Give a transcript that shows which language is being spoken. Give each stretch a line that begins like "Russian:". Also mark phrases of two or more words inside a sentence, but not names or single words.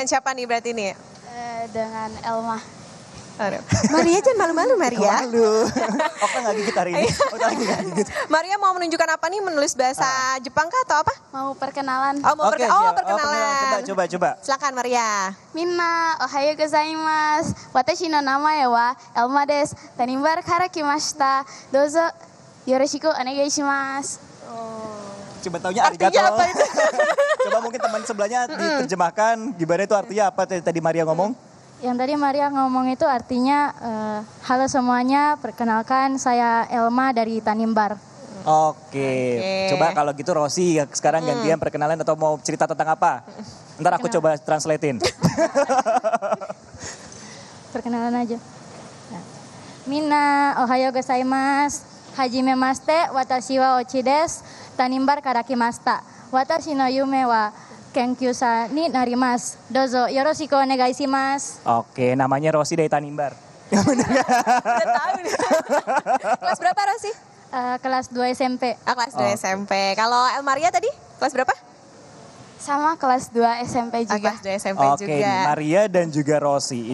Indonesian: Dengan siapa nih berarti nih? Dengan Elma. Maria jangan malu-malu Maria. Malu. Okta nggak gigit hari ini. Okta lagi nggak gigit. Maria mau menunjukkan apa nih, menulis bahasa Jepang kah atau apa? Mau perkenalan. Oh mau Oke, perkenalan. siap. perkenalan. Coba. Silakan Maria.
Japanese: みんな、おはようございます。私の名前はElmaです. Tanimbarから来ました。どうぞよろしくお願いします.
Indonesian: Coba taunya arigato. Artinya apa itu? Coba mungkin teman sebelahnya diterjemahkan gimana itu artinya apa tadi Maria ngomong? Yang tadi Maria ngomong itu artinya, halo semuanya, perkenalkan saya Elma dari Tanimbar. Oke. Coba kalau gitu Rosi sekarang gantian perkenalan atau mau cerita tentang apa? Ntar aku coba translatein. Perkenalan aja.
Japanese: みんな、おはようございます. はじめまして、私はOchiです。Tanimbarから来ました. 私の夢は研究者になります. どうぞよろしくお願いします.
Indonesian: Oke, namanya Rosi dari Tanimbar. Udah tahu nih. Kelas berapa Rosi? Kelas 2 SMP. Kelas 2 SMP. Kalau El Maria tadi kelas berapa? Sama kelas 2 SMP juga. Kelas 2 SMP Oke, juga. Maria dan juga Rosi.